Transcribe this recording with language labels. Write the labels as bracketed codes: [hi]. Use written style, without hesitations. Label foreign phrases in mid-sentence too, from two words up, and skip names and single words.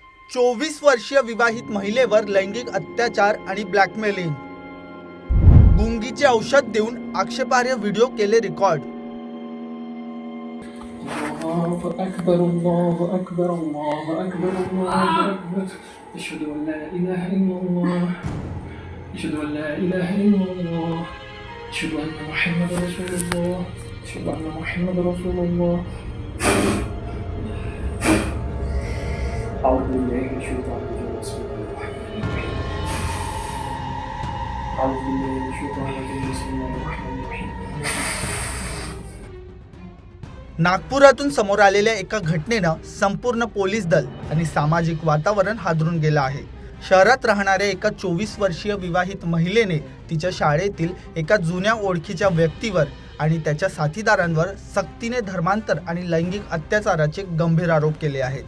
[mr] 24 वर्षीय विवाहित महिलेवर लैंगिक अत्याचार आणि ब्लॅकमेलिंग. गुंगीचे औषध देऊन आक्षेपार्ह व्हिडिओ केले रेकॉर्ड. [ar] الله أكبر الله أكبر الله أكبر الله أكبر أشهد أن لا إله إلا الله أشهد أن لا إله إلا الله أشهد أن محمد رسول الله أشهد أن محمد رسول الله أعوذ بالله من الشيطان الرجيم بسم الله الرحمن الرحيم أعوذ بالله من الشيطان الرجيم بسم الله الرحمن الرحيم. [mr] नागपुरातून समोर आलेल्या एका घटनेनं संपूर्ण पोलीस दल आणि सामाजिक वातावरण हादरून गेलं आहे. शहरात राहणाऱ्या एका 24 वर्षीय विवाहित महिलेने तिच्या शाळेतील एका जुन्या ओळखीच्या व्यक्तीवर आणि त्याच्या साथीदारांवर सक्तीने धर्मांतर आणि लैंगिक अत्याचाराचे गंभीर आरोप केले आहेत.